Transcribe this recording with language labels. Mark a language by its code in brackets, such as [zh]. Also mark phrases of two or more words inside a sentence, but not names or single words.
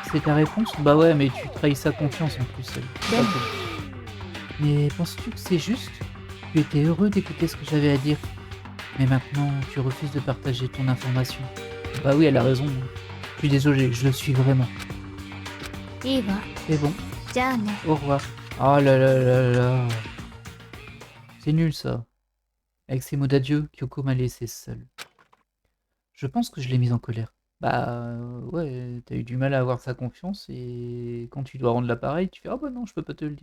[fr] Bah ouais, mais tu trahis sa confiance en plus. Elle. Ben. Pas cool. Mais penses-tu que c'est juste? Tu étais heureux d'écouter ce que j'avais à dire. Mais maintenant, tu refuses de partager ton information. Bah oui, elle a raison. Je suis désolé, je le suis vraiment. [ja] いいわ。 [fr] C'est bon, [ja] じゃあね。 [fr] au revoir. Oh là là là là. C'est nul ça. Avec ces mots d'adieu, Kyoko m'a laissé seul. Je pense que je l'ai mise en colère. Bah ouais, t'as eu du mal à avoir sa confiance et quand tu dois rendre l'appareil, tu fais ah bah non, je peux pas te le dire.